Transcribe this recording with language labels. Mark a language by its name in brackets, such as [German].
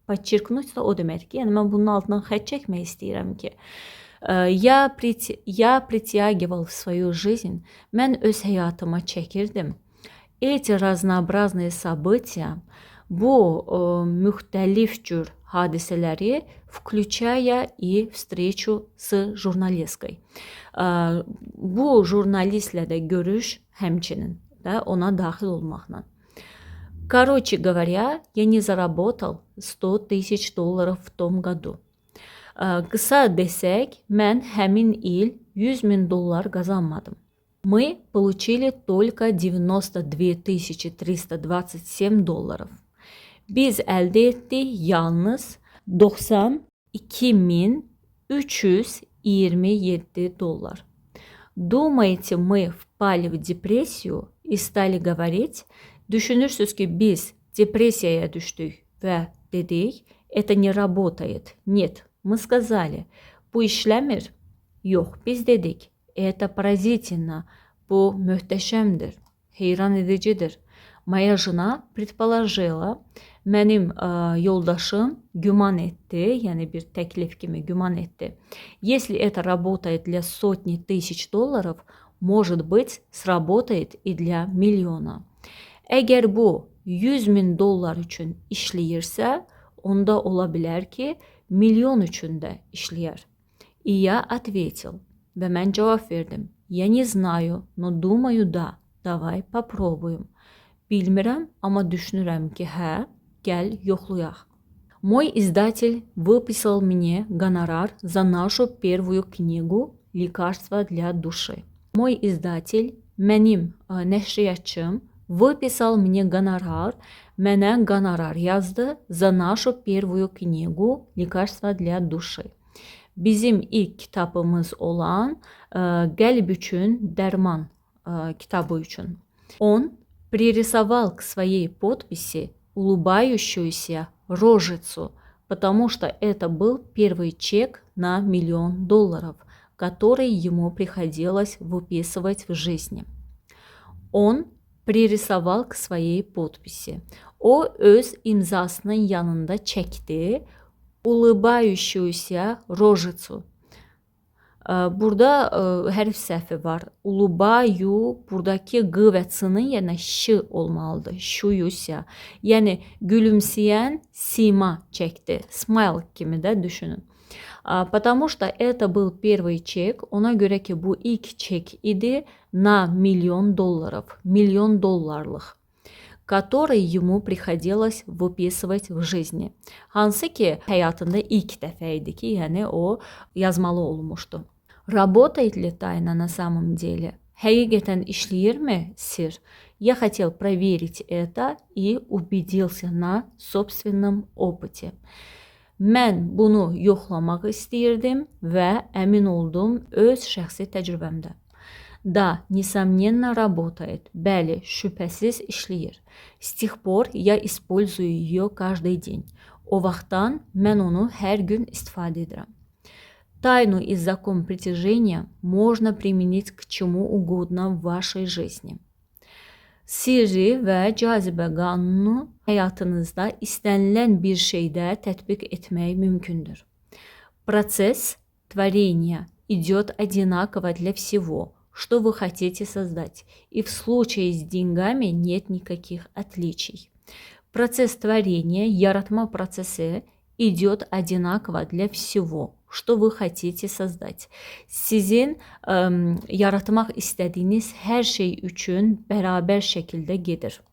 [Azerbaijani] Подчеркнуть da o deməkdir ki, yəni mən bunun altından xətt çəkmək istəyirəm ki, [Russian] я притягивал в свою жизнь, [Azerbaijani] mən öz həyatıma çəkirdim. [Russian] Эти разнообразные события, [Azerbaijani] bu müxtəlif cür hadisələri, [Russian] включая и встречу с журналисткой. [Azerbaijani] Bu jurnalistlə də görüş həmçinin də ona daxil olmaqla. [Russian] Короче говоря, я не заработал $100 000 в том году. [Azerbaijani] Qısa desək, mən həmin il $100,000 qazanmadım. [Russian] Мы получили только $92 327. [Azerbaijani] Biz əldə etdik yalnız $92 327. [Russian] Думаете, мы впали в депрессию и стали говорить? [Azerbaijani] Düşünürsüz ki biz depressiyaya düşdük və dedik, [Russian] это не работает. Нет, мы сказали, [Azerbaijani] bu işləmir. Yox, biz dedik, [Russian] это поразительно, [Azerbaijani] bu möhtəşəmdir, heyran edicidir. [Russian] Моя жена предположила, [Azerbaijani] mənim yoldaşım güman etdi, yəni bir təklif kimi güman etdi. [Russian] Если это работает для сотни тысяч долларов, может быть, сработает и для миллиона. [Azerbaijani] Əgər bu $100,000 üçün işləyirsə, onda ola bilər ki, milyon üçün də işləyər. [Russian] И я ответил, [Azerbaijani] və mən cavab verdim. [Russian] Я не знаю, но думаю, да. Давай попробуем. [Azerbaijani] Bilmirəm, amma düşünürəm ki, hə, gəl yoxlayaq. [Russian] Мой издатель выписал мне гонорар за нашу первую книгу «Лекарство для души». Мой издатель, [Azerbaijani] mənim nəşriyyatçım, [Russian] выписал мне гонорар, [Azerbaijani] mənə gonorar yazdı [Russian] за нашу первую книгу «Лекарство для души». [Azerbaijani] Bizim ilk kitabımız olan Qəlb üçün dərman kitabı üçün. [Russian] Он пририсовал к своей подписи улыбающуюся рожицу, потому что это был первый чек на $1 000 000, который ему приходилось выписывать в жизни. Он пририсовал к своей подписи. [Azerbaijani] O öz imzasının yanında çəkdi [Russian] улыбающуюся рожицу. [Azerbaijani] Burada hərf səhvi var. Ulubayu, buradakı q və c-nın yerinə ş olmalıdır. Şuyuся. Yəni gülümsəyən sima çəkdi. Smile kimi də düşünün. [Russian] Потому что это был первый чек, [Azerbaijani] ona görə ki bu ilk çek idi [Russian] на $1 000 000, [Azerbaijani] milyon dollarlıq, [Russian] который ему приходилось выписывать в жизни. [Azerbaijani] Hansı ki həyatında ilk dəfə idi ki, yəni o yazmalı olmuşdu. [Russian] Работает ли тайна на самом деле? [Azerbaijani] Həqiqətən işləyirmi sir? [Russian] Я хотел проверить это и убедился на собственном опыте. [Azerbaijani] Mən bunu yoxlamaq istəyirdim və əmin oldum öz şəxsi təcrübəmdə. [Russian] Да, несомненно работает. [Azerbaijani] Bəli, şübhəsiz işləyir. [Russian] С тех пор я использую ее каждый день. [Azerbaijani] O vaxtdan mən onu hər gün istifadə edirəm. [Russian] Тайну и закон притяжения можно применить к чему угодно в вашей жизни. [Azerbaijani] Sirri və cazibə qanunu həyatınızda istənilən bir şeydə tətbiq etmək mümkündür. [Russian] Процесс творения идет одинаково для всего, что вы хотите создать, и в случае с деньгами нет никаких отличий. Процесс tворения, [Azerbaijani] yaratma prosesi [Russian] идет одинаково для всего, что вы хотите создать. [Azerbaijani] Sizin yaratmaq istədiyiniz hər şey üçün bərabər şəkildə gedir.